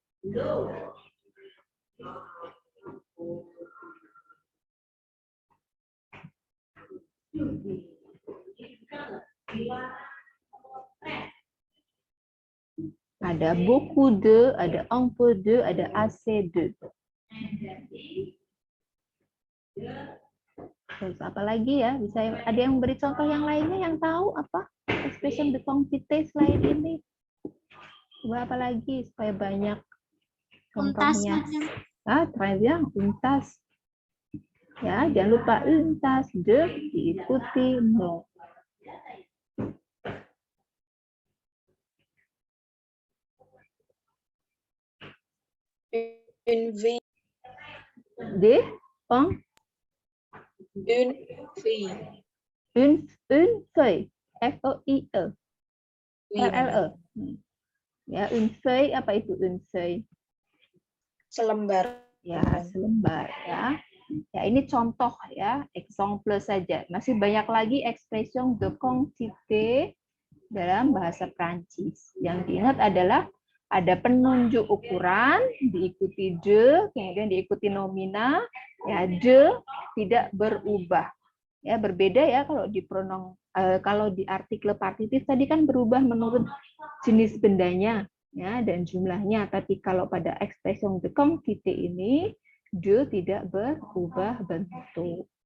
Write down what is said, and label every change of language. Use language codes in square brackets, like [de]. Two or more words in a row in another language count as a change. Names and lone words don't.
[fr] Ada beaucoup de, ada un peu de, ada assez de. [id] Terus apa lagi ya? Bisa ada yang beri contoh yang lainnya yang tahu apa [fr] expression de quantité [id] selain ini? Coba apa lagi supaya banyak contohnya? [fr] Ah, très bien, une tasse. [id] Ya, jangan lupa [fr] une tasse de [id] diikuti no. [fr] Une vie. De, un, Une fille. une feuille, F-O-I-E, L-L-E. Ya, une feuille, [id] apa itu [fr] une feuille? [id] Selembar. Ya, selembar ya. Ya, ini contoh ya, example saja. Masih banyak lagi [fr] expression de quantité [id] dalam bahasa Prancis. Yang diingat adalah ada penunjuk ukuran, diikuti de, kemudian diikuti nomina, ya de tidak berubah. Ya, berbeda ya kalau di pronom kalau di artikel partitif tadi kan berubah menurut jenis bendanya ya dan jumlahnya, tapi kalau pada [fr] expression de quantité [id] ini de tidak berubah bentuk.